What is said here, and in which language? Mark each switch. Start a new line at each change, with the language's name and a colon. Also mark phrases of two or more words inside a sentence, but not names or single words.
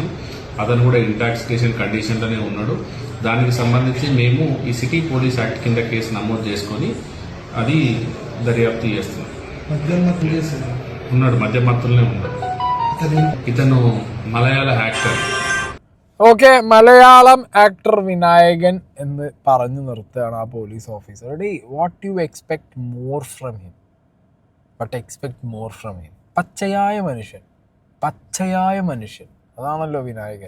Telugu: అతను కూడా
English: intoxication condition-lone
Telugu: ఉన్నాడు. దానికి సంబంధించి మేము ఈ సిటీ పోలీస్ యాక్ట్ కింద కేసు నమోదు చేసుకొని అది దర్యాప్తు చేస్తున్నాం. ఉన్నాడు, మధ్యమత్తులనే ఉన్నాడు. ఇతను మలయాళ యాక్టర్.
Malayalam: ഓക്കെ, മലയാളം ആക്ടർ വിനായകൻ എന്ന് പറഞ്ഞു നിർത്തുകയാണ് ആ
English: police officer. What you expect more from him?
Malayalam: പച്ചയായ മനുഷ്യൻ അതാണല്ലോ വിനായകൻ.